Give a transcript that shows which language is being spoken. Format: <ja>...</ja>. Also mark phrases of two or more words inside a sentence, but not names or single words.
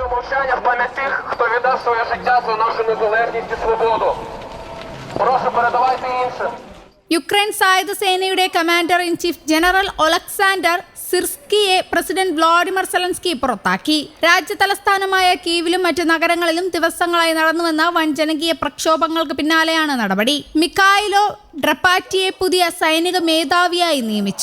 <uk>Шанування в пам'ять тих, хто віддав своє життя за нашу незалежність і свободу. Прошу, передавайте іншим.</uk> <ml>യുക്രൈൻ സായുധ സേനയുടെ കമാൻഡർ ഇൻ ചീഫ് ജനറൽ ഒലക്സാണ്ടർ സിർസ്കിയെ പ്രസിഡന്റ് വ്ളാഡിമിർ സെലൻസ്കി പുറത്താക്കി. രാജ്യ തലസ്ഥാനമായ കീവിലും മറ്റ് നഗരങ്ങളിലും ദിവസങ്ങളായി നടന്നുവന്ന വൻ ജനകീയ പ്രക്ഷോഭങ്ങൾക്ക് പിന്നാലെയാണ് നടപടി. മിഖായിലോ ഡ്രപ്പാറ്റിയെ പുതിയ സൈനിക മേധാവിയായി നിയമിച്ചു.</ml>